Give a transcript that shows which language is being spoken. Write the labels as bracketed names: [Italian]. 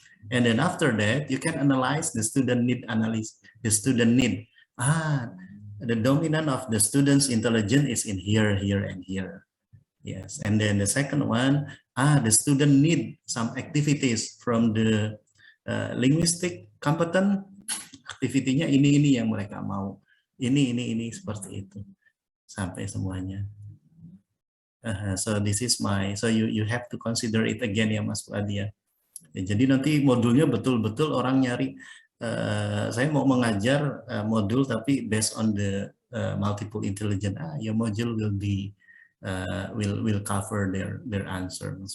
[English] And then after that you can analyze the student need analysis. The student need. The dominant of the student's intelligence is in here, here, and here. Yes, and then the second one, the student need some activities from the linguistic competent. [Indonesian] Aktivitinya ini yang mereka mau. Ini seperti itu sampai semuanya. [English] So this is so you have to consider it again ya Mas Fuad ya. [Indonesian] Jadi nanti modulnya betul-betul orang nyari. Saya mau mengajar modul tapi [English] based on the multiple intelligence. Your module will be will cover their answer.